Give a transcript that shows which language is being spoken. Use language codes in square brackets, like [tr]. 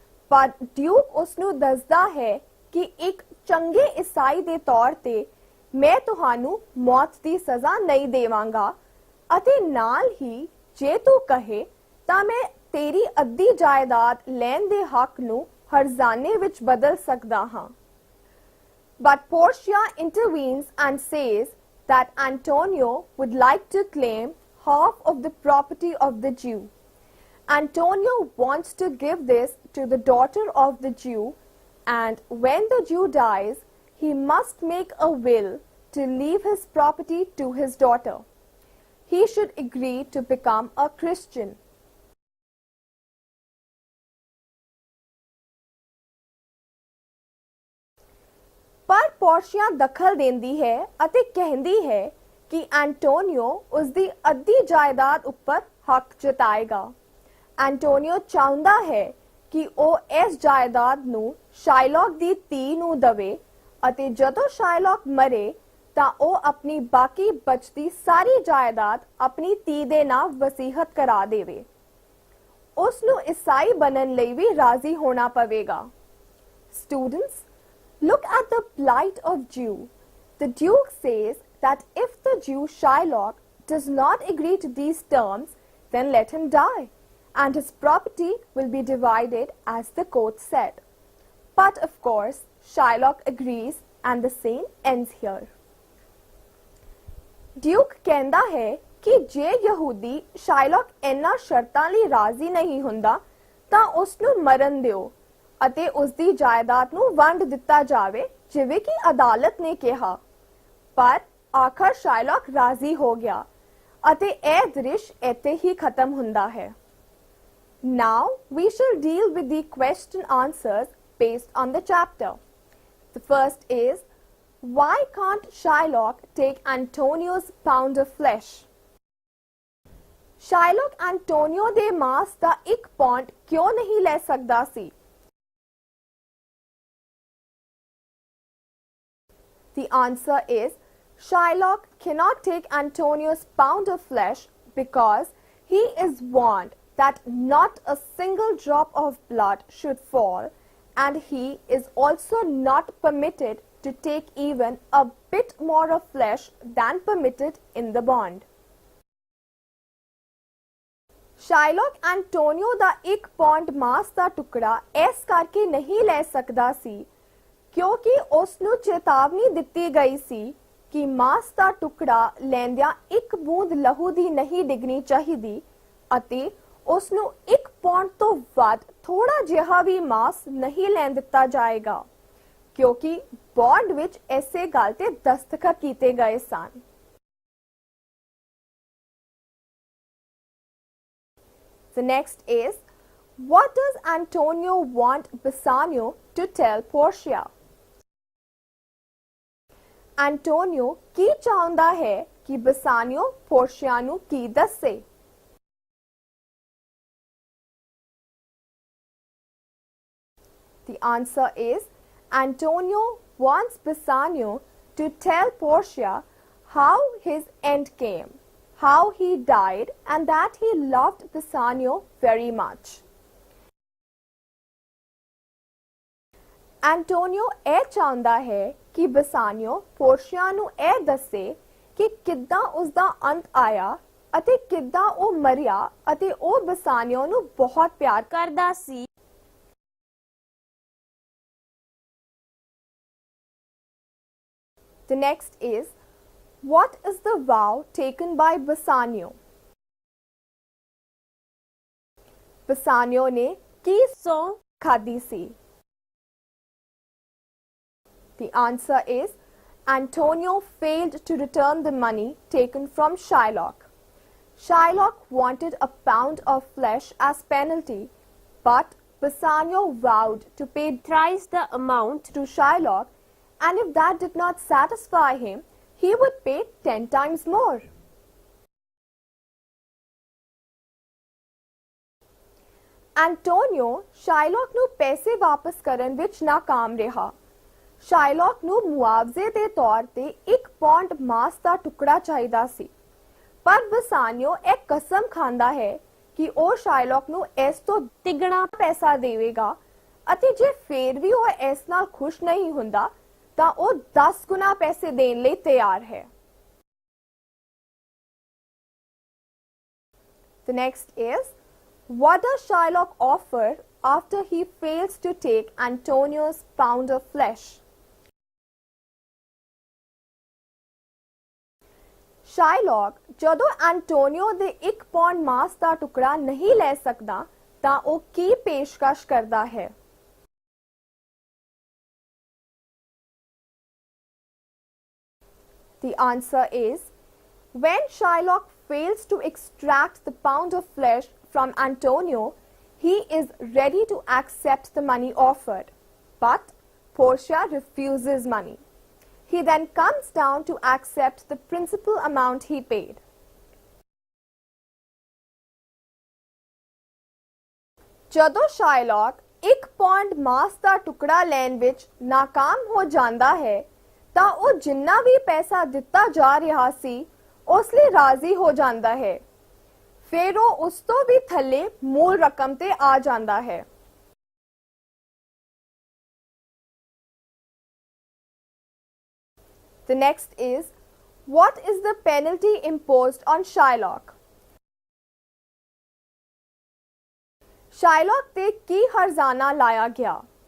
[pa] ਪਰ ਡਿਊਕ ਉਸਨੂੰ ਦੱਸਦਾ ਹੈ ਕਿ ਇੱਕ ਚੰਗੇ ਈਸਾਈ ਦੇ ਤੌਰ ਤੇ ਮੈਂ ਤੁਹਾਨੂੰ ਮੌਤ ਦੀ ਸਜ਼ਾ ਨਹੀਂ ਦੇਵਾਂਗਾ ਅਤੇ ਨਾਲ ਹੀ ਜੇ ਤੂੰ ਕਹੇ ਤਾਂ ਮੈਂ ਤੇਰੀ ਅੱਧੀ ਜਾਇਦਾਦ ਲੈਣ ਦੇ ਹੱਕ ਨੂੰ ਹਰਜ਼ਾਨੇ ਵਿੱਚ ਬਦਲ ਸਕਦਾ ਹਾਂ। [en] But Portia intervenes and says that Antonio would like to claim half of the property of the Jew. Antonio wants to give this to the daughter of the Jew, and when the Jew dies, he must make a will to leave his property to his daughter. He should agree to become a Christian. [pa] ਪਰ Portia ਦਖਲ ਦਿੰਦੀ ਹੈ ਅਤੇ ਕਹਿੰਦੀ ਹੈ ਕਿ Antonio ਉਸ ਦੀ ਅੱਧੀ ਜਾਇਦਾਦ ਉੱਪਰ ਹੱਕ ਜਤਾਏਗਾ। ਐਂਟੋਨੀਓ ਚਾਹੁੰਦਾ ਹੈ ਕਿ ਉਹ ਇਸ ਜਾਇਦਾਦ ਨੂੰ ਸ਼ਾਇਲੌਕ ਦੀ ਧੀ ਨੂੰ ਦੇਵੇ ਅਤੇ ਜਦੋਂ ਸ਼ਾਇਲੌਕ ਮਰੇ ਤਾਂ ਉਹ ਆਪਣੀ ਬਾਕੀ ਬਚਦੀ ਸਾਰੀ ਜਾਇਦਾਦ ਆਪਣੀ ਧੀ ਦੇ ਨਾਮ ਵਸੀਹਤ ਕਰਾ ਦੇਵੇ। ਉਸ ਨੂੰ ਈਸਾਈ ਬਣਨ ਲਈ ਵੀ ਰਾਜ਼ੀ ਹੋਣਾ ਪਵੇਗਾ। [en] Students, look at the plight of Jew. The Duke says that if the Jew Shylock does not agree to these terms, then let him die, and his property will be divided as the court said. But of course, Shylock agrees and the scene ends here. [pa] Duke ਕਹਿੰਦਾ ਹੈ ਕਿ ਜੇ ਯਹੂਦੀ ਸ਼ਾਇਲੌਕ ਇਹਨਾਂ ਸ਼ਰਤਾਂ ਲਈ ਰਾਜ਼ੀ ਨਹੀਂ ਹੁੰਦਾ ਤਾਂ ਉਸ ਨੂੰ ਮਰਨ ਦਿਓ ਅਤੇ ਉਸ ਦੀ ਜਾਇਦਾਦ ਨੂੰ ਵੰਡ ਦਿੱਤਾ ਜਾਵੇ ਜਿਵੇਂ ਕਿ ਅਦਾਲਤ ਨੇ ਕਿਹਾ। ਪਰ ਆਖਰ ਸ਼ਾਇਲੌਕ ਰਾਜ਼ੀ ਹੋ ਗਿਆ ਅਤੇ ਇਹ ਦ੍ਰਿਸ਼ ਇੱਥੇ ਹੀ ਖਤਮ ਹੁੰਦਾ ਹੈ। [en] Now we shall deal with the question answers based on the chapter. The first is, why can't Shylock take Antonio's pound of flesh? [pa] Shylock Antonio ਦੇ ਮਾਸ ਦਾ 1 ਪੌਂਡ ਕਿਉਂ ਨਹੀਂ ਲੈ ਸਕਦਾ ਸੀ? [en] The answer is, Shylock cannot take Antonio's pound of flesh because he is warned that not a single drop of blood should fall, and he is also not permitted to take even a bit more of flesh than permitted in the bond. [pa] ਸ਼ਾਇਲੌਕ Antonio ਦਾ 1 pound ਮਾंस ਦਾ ਟੁਕੜਾ ਇਸ ਕਰਕੇ ਨਹੀਂ ਲੈ ਸਕਦਾ ਸੀ ਕਿਉਂਕਿ ਉਸ ਨੂੰ ਚੇਤਾਵਨੀ ਦਿੱਤੀ ਗਈ ਸੀ ਕਿ ਮਾंस ਦਾ ਟੁਕੜਾ ਲੈਂਦਿਆਂ 1 ਬੂੰਦ ਲਹੂ ਦੀ ਨਹੀਂ ਡਿੱਗਣੀ ਚਾਹੀਦੀ ਅਤੇ ਉਸ ਨੂੰ 1 ਪੌਂਡ ਤੋਂ ਵੱਧ ਥੋੜਾ ਜਿਹਾ ਵੀ ਮਾंस ਨਹੀਂ ਲੈਣ ਦਿੱਤਾ ਜਾਏਗਾ ਕਿਉਂਕਿ ਬੌਂਡ ਵਿੱਚ ਐਸੇ ਗੱਲ ਤੇ ਦਸਤਖਤ ਕੀਤੇ ਗਏ ਸਨ। [en] The next is, what does Antonio want Bassanio to tell Portia? [pa] Antonio ਕੀ ਚਾਹੁੰਦਾ ਹੈ ਕਿ Bassanio Portia ਨੂੰ ਕੀ ਦੱਸੇ? [en] The answer is, Antonio wants Bassanio to tell Portia how his end came, how he died, and that he loved Bassanio very much. [pa] Antonio ਇਹ ਚਾਹੁੰਦਾ ਹੈ ਕਿ Bassanio Portia ਨੂੰ ਇਹ ਦੱਸੇ ਕਿ ਕਿੱਦਾਂ ਉਸ ਦਾ ਅੰਤ ਆਇਆ ਅਤੇ ਕਿੱਦਾਂ ਉਹ ਮਰਿਆ ਅਤੇ ਉਹ Bassanio ਨੂੰ ਬਹੁਤ ਪਿਆਰ ਕਰਦਾ ਸੀ। [en] The next is, what is the vow taken by Bassanio? [pa] Bassanio ने की सौं खाधी सी? [en] The answer is, Antonio failed to return the money taken from Shylock. Shylock wanted a pound of flesh as penalty, but Bassanio vowed to pay thrice the amount to Shylock, and if that did not satisfy him, he would pay 10 times more. [pa] Antonio Shylock ਨੂੰ ਪੈਸੇ ਵਾਪਸ ਕਰਨ ਵਿੱਚ ਨਾਕਾਮ ਰਿਹਾ। Shylock ਨੂੰ ਮੁਆਵਜ਼ੇ ਦੇ ਤੌਰ ਤੇ 1 ਪੌਂਡ ਮਾंस ਦਾ ਟੁਕੜਾ ਚਾਹੀਦਾ ਸੀ ਪਰ Bassanio ਇਹ ਕਸਮ ਖਾਂਦਾ ਹੈ ਕਿ ਉਹ Shylock ਨੂੰ ਇਸ ਤੋਂ ਤਿੱਗਣਾ ਪੈਸਾ ਦੇਵੇਗਾ ਅਤੇ ਜੇ ਫੇਰ ਵੀ ਉਹ ਇਸ ਨਾਲ ਖੁਸ਼ ਨਹੀਂ ਹੁੰਦਾ ਤਾਂ ਉਹ 10 ਗੁਣਾ ਪੈਸੇ ਦੇਣ ਲਈ ਤਿਆਰ ਹੈ। [en] The next is, what does Shylock offer after he fails to take Antonio's pound of flesh? [pa] Shylock ਜਦੋਂ Antonio ਦੇ 1 ਪੌਂਡ ਮਾंस ਦਾ ਟੁਕੜਾ ਨਹੀਂ ਲੈ ਸਕਦਾ ਤਾਂ ਉਹ ਕੀ ਪੇਸ਼ਕਸ਼ ਕਰਦਾ ਹੈ? [en] The answer is, when Shylock fails to extract the pound of flesh from Antonio, he is ready to accept the money offered, but Portia refuses money. He then comes down to accept the principal amount he paid. [pa] ਜਦੋਂ Shylock 1 pound ਮਾंस ਦਾ ਟੁਕੜਾ ਲੈਣ ਵਿੱਚ ਨਾਕਾਮ ਹੋ ਜਾਂਦਾ ਹੈ ਤਾਂ ਉਹ ਜਿੰਨਾ ਵੀ ਪੈਸਾ ਦਿੱਤਾ ਜਾ ਰਿਹਾ ਸੀ ਉਸ ਲਈ ਰਾਜ਼ੀ ਹੋ ਜਾਂਦਾ ਹੈ ਫਿਰ ਉਹ ਉਸ ਤੋਂ ਵੀ ਥੱਲੇ ਮੂਲ ਰਕਮ ਤੇ ਆ ਜਾਂਦਾ ਹੈ। [en] The next is, what is the penalty imposed on Shylock? [pa] Shylock ਤੇ ਕੀ ਹਰਜ਼ਾਨਾ ਲਾਇਆ ਗਿਆ?